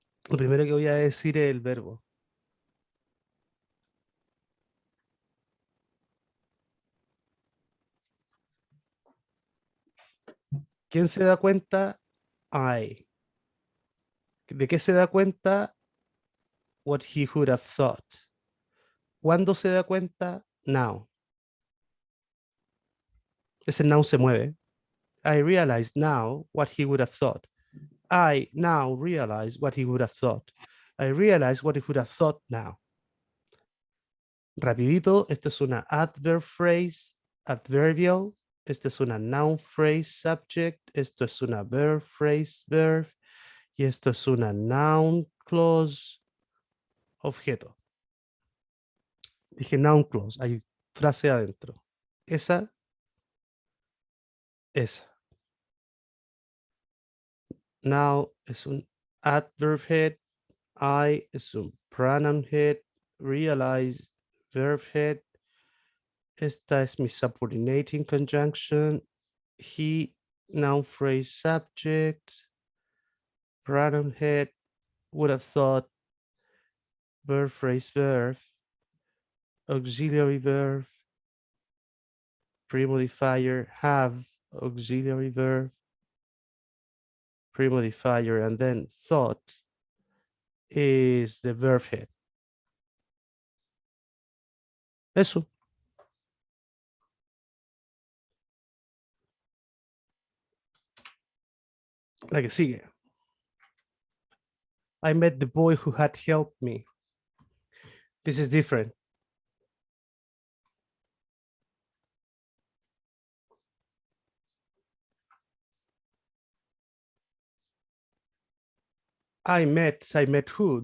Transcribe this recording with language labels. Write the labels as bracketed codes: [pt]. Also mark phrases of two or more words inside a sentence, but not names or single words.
[es] Lo primero que voy a decir es el verbo. ¿Quién se da cuenta? I. ¿De qué se da cuenta? [en] What he would have thought. [es] ¿Cuándo se da cuenta? Now. Ese now se mueve. [en] I realize now what he would have thought. I now realize what he would have thought. I realize what he would have thought now. [es] Rapidito, esto es una [en] adverb phrase adverbial. [es] Esto es una [en] noun phrase subject. [es] Esto es una [en] verb phrase verb. [es] Y esto es una [en] noun clause [es] objeto. [en] Dije noun clause, [es] hay frase adentro. Esa. [en] Now [es] es un [en] adverb head. I [es] es un [en] pronoun head. Realize verb head. [es] Esta es mi [en] subordinating conjunction. He, noun phrase subject. Pronoun head. Would have thought. Verb phrase verb. Auxiliary verb. Premodifier have. Auxiliary verb. Premodifier and then thought is the verb head. [es] Eso. La que sigue. [en] I met the boy who had helped me. This is different. I met who?